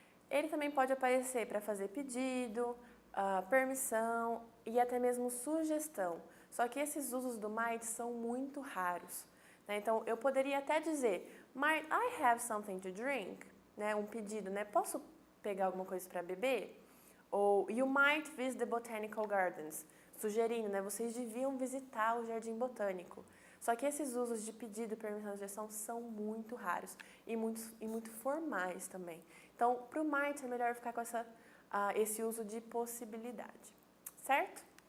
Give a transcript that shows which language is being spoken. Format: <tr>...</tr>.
<pt>Ele também pode aparecer para fazer pedido, permissão e até mesmo sugestão. Só que esses usos do might são muito raros, né? Então, eu poderia até dizer,</pt> <en>might I have something to drink?</en> <pt>Né? Um pedido, né? Posso pegar alguma coisa para beber? Ou,</pt> <en>you might visit the botanical gardens.</en> <pt>Sugerindo, né? Vocês deviam visitar o jardim botânico. Só que esses usos de pedido, permissão e sugestão são muito raros e muito formais também. Então, para o might é melhor ficar com esse uso de possibilidade, certo?</pt>